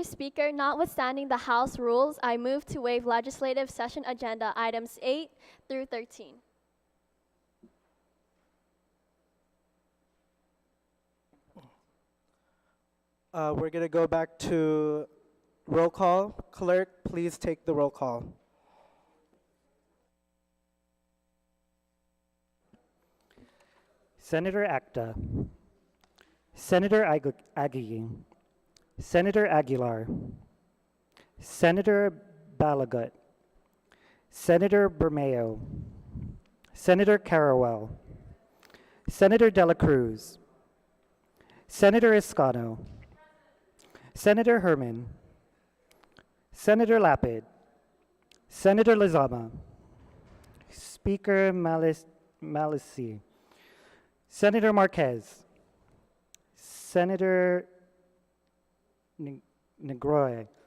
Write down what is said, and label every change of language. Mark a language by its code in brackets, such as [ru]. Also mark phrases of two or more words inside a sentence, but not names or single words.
[en] Speaker, notwithstanding the House rules, I move to waive legislative session agenda items 8 through 13. We're going to go back to roll call. Clerk, please take the roll call. Senator Acta, Senator Agui, Senator Aguilar, Senator Balagut, Senator Bermeo, Senator Carawell, Senator Dela Cruz, Senator Escano, Senator Herman, Senator Lapid, Senator Lizama, Speaker Malici, Senator Marquez, Senator Negroy,